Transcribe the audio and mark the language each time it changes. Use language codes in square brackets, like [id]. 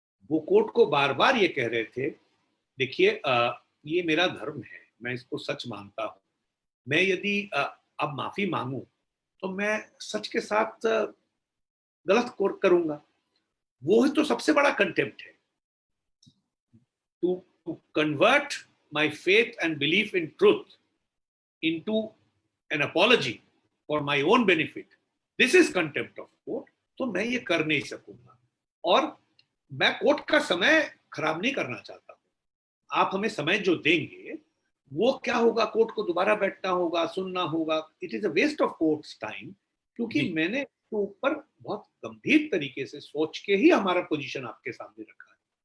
[hi] वो कोर्ट को बार बार ये कह रहे थे देखिए ये मेरा धर्म है, मैं इसको सच मानता हूं। मैं यदि अब माफी मांगू तो मैं सच के साथ गलत करूंगा। वो ही तो सबसे बड़ा कंटेम्प्ट है। [en] to convert my faith and belief in truth into an apology for my own benefit, this is contempt of court। [hi] तो मैं ये कर नहीं सकूंगा, और मैं कोर्ट का समय खराब नहीं करना चाहता हूं। आप हमें समय जो देंगे वो क्या होगा, कोर्ट को दोबारा बैठना होगा, सुनना होगा, [en] It is a waste of court's time. [hi] क्योंकि मैंने तो ऊपर बहुत गंभीर तरीके से सोच के ही हमारा पोजीशन आपके सामने रखा है।